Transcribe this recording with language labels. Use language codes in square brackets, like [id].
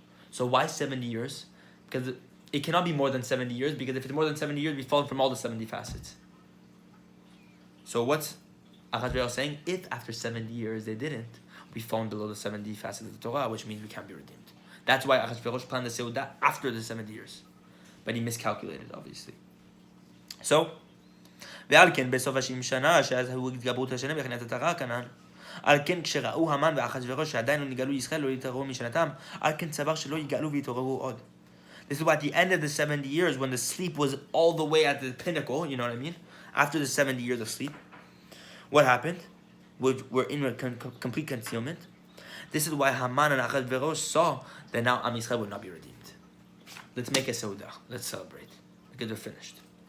[en] So why 70 years? Because it cannot be more than 70 years, because if it's more than 70 years, we've fallen from all the 70 facets. So what's Achashverosh saying? If after 70 years they didn't, we fallen below the 70 facets of the Torah, which means we can't be redeemed. That's why Achashverosh planned the seudah after the 70 years. But he miscalculated, obviously. [he] So, ועל כן בסוף ה-70 שנה, שאז הוא התגברות השנה בהכנת התורה כנ"ל, על כן כשראו המן ואחשוורוש שעדיין לא נגאלו ישראל לא יתעוררו משנתם, על כן סבר שלא יגאלו ויתעוררו עוד. [en] This is why at the end of the 70 years, when the sleep was all the way at the pinnacle, you know what I mean? After the 70 years of sleep, what happened? We're in a complete concealment. This is why Haman and Achashverosh saw that now Am Yisrael would not be redeemed. Let's make a seudah. Let's celebrate. Because they're finished.